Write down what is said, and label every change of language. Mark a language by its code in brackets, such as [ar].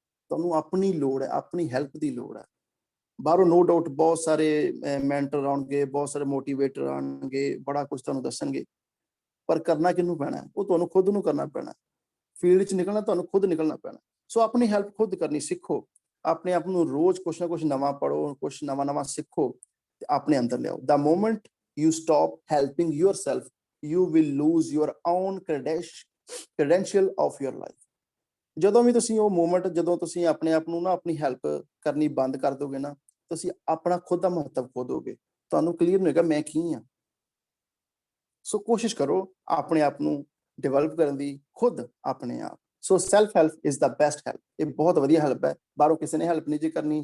[pa] ਤੁਹਾਨੂੰ ਆਪਣੀ ਲੋੜ ਹੈ, ਆਪਣੀ ਹੈਲਪ ਦੀ ਲੋੜ ਹੈ। ਬਾਹਰੋਂ ਨੋ ਡਾਊਟ ਬਹੁਤ ਸਾਰੇ ਮੈਂਟਰ ਆਉਣਗੇ, ਬਹੁਤ ਸਾਰੇ ਮੋਟੀਵੇਟਰ ਆਉਣਗੇ, ਬੜਾ ਕੁਝ ਤੁਹਾਨੂੰ ਦੱਸਣਗੇ, ਪਰ ਕਰਨਾ ਕਿਹਨੂੰ ਪੈਣਾ? ਉਹ ਤੁਹਾਨੂੰ ਖੁਦ ਨੂੰ ਕਰਨਾ ਪੈਣਾ। ਫੀਲਡ 'ਚ ਨਿਕਲਣਾ ਤੁਹਾਨੂੰ ਖੁਦ ਨਿਕਲਣਾ ਪੈਣਾ। ਸੋ ਆਪਣੀ ਹੈਲਪ ਖੁਦ ਕਰਨੀ ਸਿੱਖੋ। ਆਪਣੇ ਆਪ ਨੂੰ ਰੋਜ਼ ਕੁਛ ਨਾ ਕੁਛ ਨਵਾਂ ਪੜ੍ਹੋ, ਕੁਛ ਨਵਾਂ ਸਿੱਖੋ ਤੇ ਆਪਣੇ ਅੰਦਰ ਲਿਆਓ। [en] The moment you stop helping yourself, you will lose your own credential of your life। [pa] ਜਦੋਂ ਵੀ ਤੁਸੀਂ ਉਹ ਮੂਮੈਂਟ, ਜਦੋਂ ਤੁਸੀਂ ਆਪਣੇ ਆਪ ਨੂੰ ਨਾ ਆਪਣੀ ਹੈਲਪ ਕਰਨੀ ਬੰਦ ਕਰ ਦੋਗੇ ਨਾ, ਤੁਸੀਂ ਆਪਣਾ ਖੁਦ ਦਾ ਮਹੱਤਵ ਖੋ ਦੋਗੇ, ਤੁਹਾਨੂੰ ਕਲੀਅਰ ਨਹੀਂ ਹੋਏਗਾ ਮੈਂ ਕੀ ਹਾਂ। ਸੋ ਕੋਸ਼ਿਸ਼ ਕਰੋ ਆਪਣੇ ਆਪ ਨੂੰ ਡਿਵੈਲਪ ਕਰਨ ਦੀ, ਖੁਦ ਆਪਣੇ ਆਪ। ਸੋ [en] Self help is the best help. [pa] ਇਹ ਬਹੁਤ ਵਧੀਆ ਹੈਲਪ ਹੈ, ਬਾਹਰੋਂ ਕਿਸੇ ਨੇ ਹੈਲਪ ਨਹੀਂ ਜੀ ਕਰਨੀ।